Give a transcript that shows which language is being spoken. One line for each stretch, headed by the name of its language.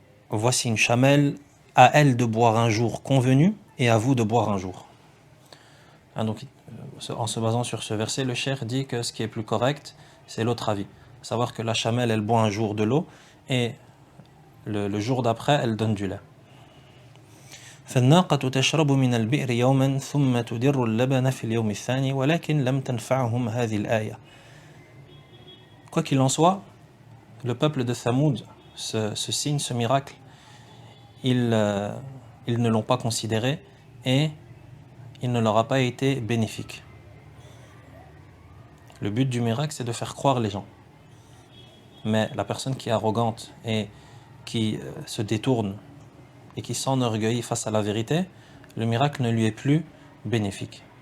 French: Voici une chamelle, à elle de boire un jour convenu et à vous de boire un jour. Donc, en se basant sur ce verset, le cheikh dit que ce qui est plus correct, c'est l'autre avis. À savoir que la chamelle, elle boit un jour de l'eau et le jour d'après, elle donne du lait.
Arabic: فالناقة تشرب من البئر يوما ثم تدر اللبن في اليوم الثاني ولكن لم تنفعهم هذه الآية.
French: Quoi qu'il en soit, le peuple de Thamoud, ce signe, ce miracle, ils ne l'ont pas considéré et il ne leur a pas été bénéfique. Le but du miracle, c'est de faire croire les gens. Mais la personne qui est arrogante et qui se détourne et qui s'enorgueillit face à la vérité, le miracle ne lui est plus bénéfique.